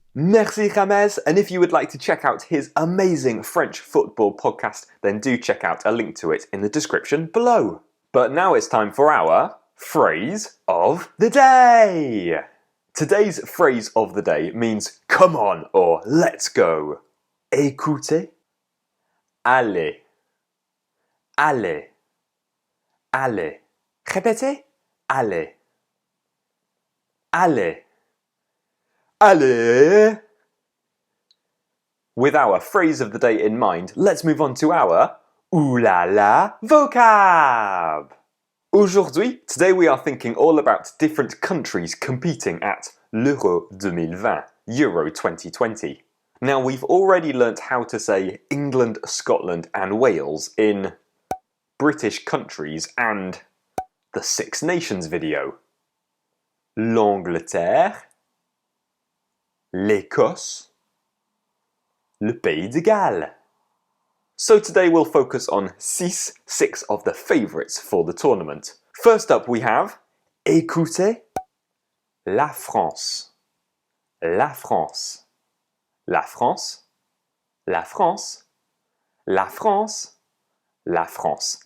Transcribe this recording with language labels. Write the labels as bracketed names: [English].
[French] Merci [English] Jamés, and if you would like to check out his amazing French football podcast, then do check out a link to it in the description below. But now it's time for our phrase of the day. Today's phrase of the day means come on or let's go. [French] Écoutez, allez, allez, allez. Répétez, allez, allez, allez. [English] With our phrase of the day in mind, let's move on to our Ooh la la vocab. [French] Aujourd'hui, [English] today we are thinking all about different countries competing at l'Euro 2020, Euro 2020. Now we've already learnt how to say England, Scotland and Wales in British countries and the Six Nations video. [French] L'Angleterre, l'Écosse, le Pays de Galles. [English] So today we'll focus on six of the favourites for the tournament. First up we have [French] écoutez la France. La France. La France. La France. La France. La France.